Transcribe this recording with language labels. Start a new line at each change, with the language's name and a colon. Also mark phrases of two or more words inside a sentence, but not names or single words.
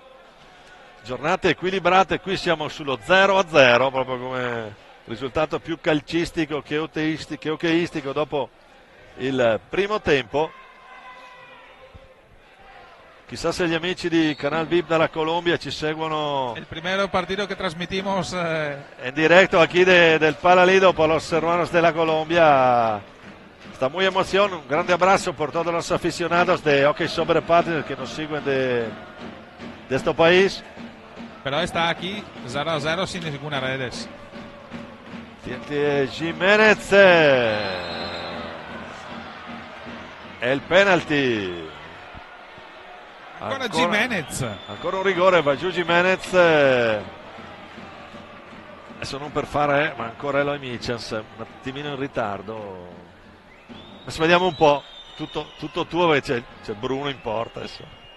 Italian: Giornate equilibrate, qui siamo sullo 0-0, proprio come risultato più calcistico che hockeyistico dopo il primo tempo. Chissà se gli amici di Canal VIP dalla Colombia ci seguono.
Spanish: El primero partido que transmitimos en directo aquí del Palalido por los hermanos de la Colombia. Está muy emoción. Un grande abrazo por todos los aficionados de Hockey sobre Patio que nos siguen de este país. Pero está aquí 0-0 sin ninguna redes. Tiene Jiménez. El penalty.
Italian: Ancora Jiménez. Ancora un rigore, va giù Jiménez. Adesso non per fare, ma ancora Eloy Michels, un attimino in ritardo. Adesso vediamo un po', tutto tuo, perché c'è Bruno in porta adesso.